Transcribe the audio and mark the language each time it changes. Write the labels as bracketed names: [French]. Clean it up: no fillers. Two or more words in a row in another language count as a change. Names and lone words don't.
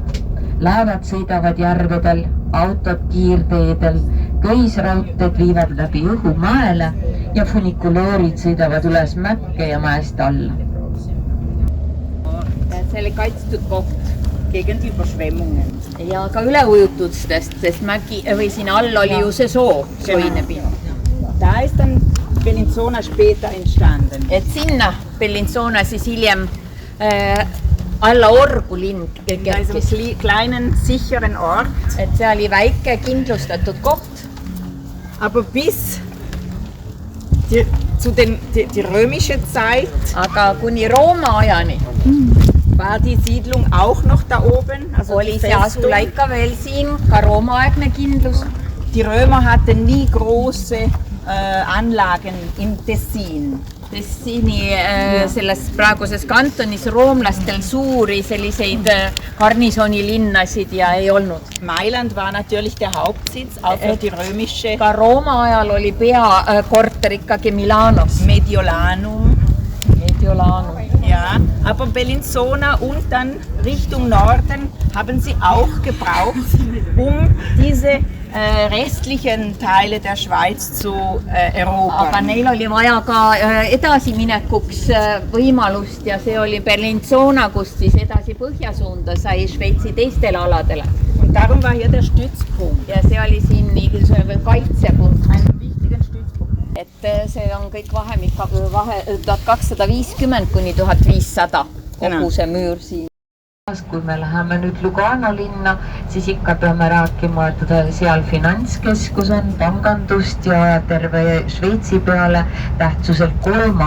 [Estonian] Laevad sõidavad järvedel, autod kiirteedel, köisraudteed viivad läbi õhu mäele ja funikulöörid sõidavad üles mäkke ja mäest alla. See oli kaitstud koht [German] gegen Überschwemmungen. [Estonian] Ja ka üleujutustest, sest mägi või siin all oli ju see soo. [German] Da ist dann Bellinzona später entstanden. [Estonian] Et sinna Bellinzona siis hiljem alla Orgu linn kerkis. [German] Kleinen, sicheren Ort. [Estonian] Et see oli väike kindlustatud koht. [German] Aber bis zu die römische Zeit. [Estonian] Aga kuni Rooma ajani. [German] War die Siedlung auch noch da oben? [Estonian] Also oli see asula ikka veel siin, ka Rooma-aegne kindlus. [German] Die Römer hatten nie große Anlagen im Tessin. [Estonian] Tessini selles praeguses kantonis roomlastel suuri selliseid garnisonilinnasid ja ei olnud. [German] Mailand war natürlich der Hauptsitz, auch für die römische. [Estonian] Ka Rooma ajal oli peakorter ikkagi Milanos. Mediolanum. [German] Ja, aber Bellinzona und dann Richtung Norden haben sie auch gebraucht, um diese restlichen Teile der Schweiz zu erobern. [Estonian] Aga neil oli vaja ka edasiminekuks võimalust ja see oli Bellinzona, kust siis edasi põhjasuunda sai Šveitsi teistele aladele. [German] Und darum war hier der Stützpunkt. [Estonian] Ja see oli siin niisugune kaitsepunkt. Et see on kõik vahemik 1250 kuni 1500 kogu see müür siin. Kui me läheme nüüd Lugano linna, siis ikka peame rääkima, et seal finantskeskus on, pangandust ja terve Šveitsi peale tähtsuselt 3.